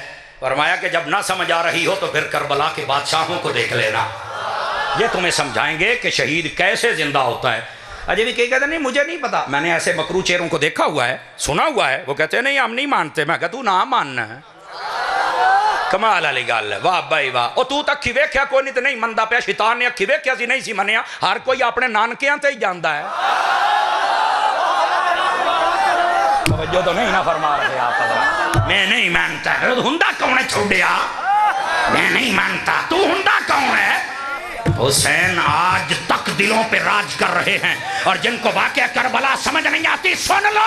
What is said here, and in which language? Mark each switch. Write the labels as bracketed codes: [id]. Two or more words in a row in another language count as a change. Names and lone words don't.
[ur] فرمایا کہ جب نہ سمجھ آ رہی ہو تو پھر کربلا کے بادشاہوں کو دیکھ لینا، یہ تمہیں سمجھائیں گے کہ شہید کیسے زندہ ہوتا ہے۔ اجے بھی کہتے ہیں نہیں مجھے نہیں پتا، میں نے ایسے مکرو چہروں کو دیکھا ہوا ہے، سنا ہوا ہے، وہ کہتے ہیں نہیں ہم نہیں مانتے۔ میں کہتا ہوں نہ ماننا ہے، [pa] کمال علی گل ہے، [ur] واہ بھائی واہ۔ [pa] او تو اکھی ویکھیا کوئی نہیں تے نہیں مندا پیا، شیطان نے اکھی ویکھیا سی نہیں سی منیا، ہر کوئی اپنے نانکیاں تے ہی جاندا ہے۔ [ur] توجہ تو نہیں نہ فرما رہے آپ حضرات۔ میں نہیں مانتا، [pa] ہندا کون ہے چھوڑیا؟ [ur] میں نہیں مانتا، [pa] تو ہندا کون ہے؟ [ur] حسین آج تک دلوں پہ راج کر رہے ہیں، اور جن کو واقعہ کربلا سمجھ نہیں آتی سن لو۔